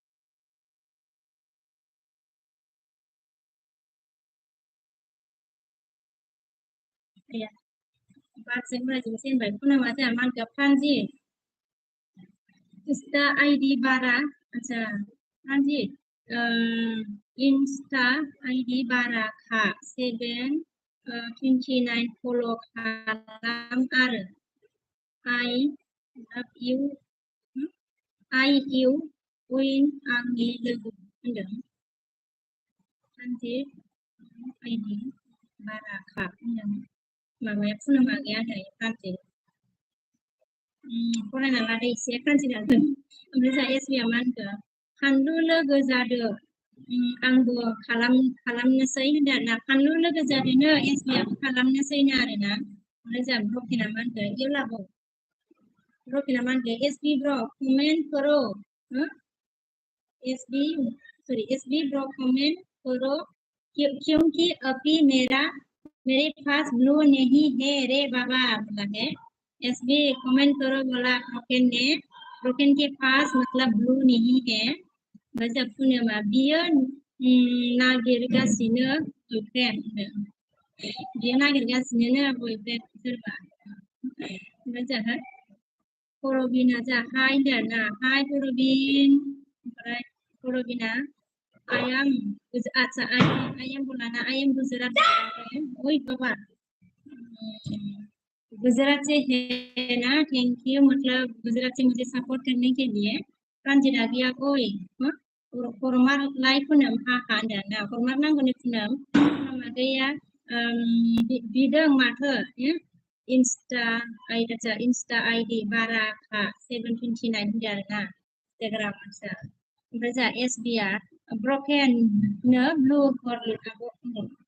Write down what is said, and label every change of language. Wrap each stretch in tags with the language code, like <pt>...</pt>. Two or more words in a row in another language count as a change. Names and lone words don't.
<brx>बारजों उरायजोबनोसै होनबाय पुनमआ जोंहा मा होनखो प्रान्जि Insta ID bara, अच्छा प्रान्जित Insta ID bara खा 729 follow खालाम आरो</brx> <en>I you win</en> <brx>आंनि लोगो होनदों प्रान्जित ID bara खा होनदों माबाया पुनमआ गैया होनदों प्रान्जित फरायना लादो एसे प्रान्जिता ओमफ्राय जोंहा एसबिआ मा होनखो फानलु लोगो जादो आंबो खालामनोसै होनदों आरोना फानलु लोगो जादोनो एसबिआबो खालामनोसैनो आरोना ओमफ्राय जोंहा ब्रकेना मा होनखो इउलाबो ब्रकेना मा होनखो एसबि ब्र</brx> <hi>कमेन्ट करो एसबि ब्र कमेन्ट करो क्योंकि अभी मेरे पास ब्लू नहीं है रे बाबा बोला है एसबी कमेंट करो बोला ब्रोकन के पास मतलब ब्लू नहीं है</hi> <brx>ओमफ्राय पुनमआ बियो नागिरगासिनो बयफ्रेन्ड बियो नागिरगासिनो बयफ्रेन्ड सोरबा ओमफ्राय जोंहा परबिना जोंहा हाय होनदों आरोना हाय परबिन ओमफ्राय परबिना</brx> <en>I am</en> <brx>बोलाना</brx> <en>I am</en> <brx>गुजरात ओइ बाबा</brx> <hi>गुजरात से है ना थैंक यू मतलब गुजरात से मुझे सपोर्ट करने के लिए</hi> <brx>प्रान्जिता गैया ओइ फरमार लाइक पुनम हा हा होनदों ना फरमार नांगौनो पुनमआ गैया बिदों माथो इन्स्टा आइडि बारा खा 729 होनदों आरोना इंस्टाग्राम आच्छा ओमफ्राय जोंहा एसबिआ ब्रकेन नो ब्लु हरलाबो होनदों</brx>